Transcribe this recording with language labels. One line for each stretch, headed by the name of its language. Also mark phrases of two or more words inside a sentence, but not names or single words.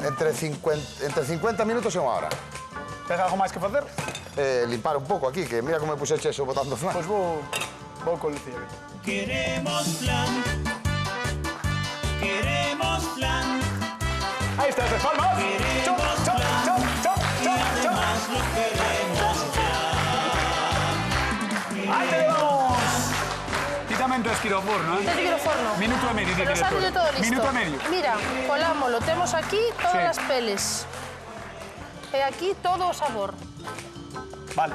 Galician: Entre 50 minutos e unha hora. Tens algo máis que facer? Limpar un pouco aquí, que mira como me puxeche eso botando flan. Pois vou con Lucía. Queremos flan. Queremos flan. Aí está, as palmas.
English: Chop, chop, chop, chop, chop, chop.
Spanish: Más lo queremos flan.
Galician: Aí te levamos. Ti tamén tes temos que ir ao forno, Tens que ir ao forno. Minuto e medio, Pero directora.
Spanish: sale todo listo.
Galician: Minuto e medio. Mira, colámolo. Temos aquí todas Sí. as peles. E aquí todo o sabor. Vale.